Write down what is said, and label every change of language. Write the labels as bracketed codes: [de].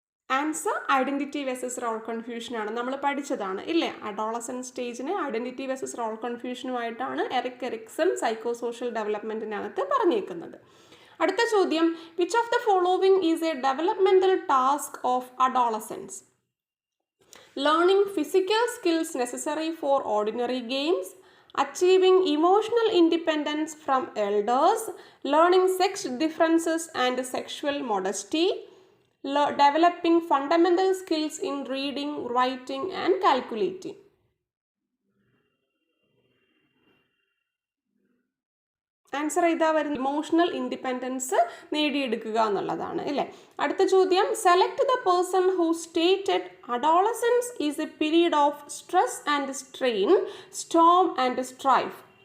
[ml] Answer identity versus role confusion ആണ്. നമ്മൾ പഠിച്ചതാണ് ഇല്ലേ? Adolescence സ്റ്റേജിന് identity versus role കൺഫ്യൂഷനുമായിട്ടാണ് Eric Ericsson psychosocial ഡെവലപ്മെൻറ്റിനകത്ത് പറഞ്ഞേക്കുന്നത്. അടുത്ത ചോദ്യം, [en] Which of the following is a developmental task of adolescence? Learning physical skills necessary for ordinary games, achieving emotional independence from elders, learning sex differences and sexual modesty, developing fundamental skills in reading, writing and calculating. [ml] Answer ഇതാ വരുന്നത്, emotional independence നേടിയെടുക്കുക എന്നുള്ളതാണ് അല്ലേ? അടുത്ത ചോദ്യം, [en] Select the person who stated adolescence is a period of stress and strain, storm and strife.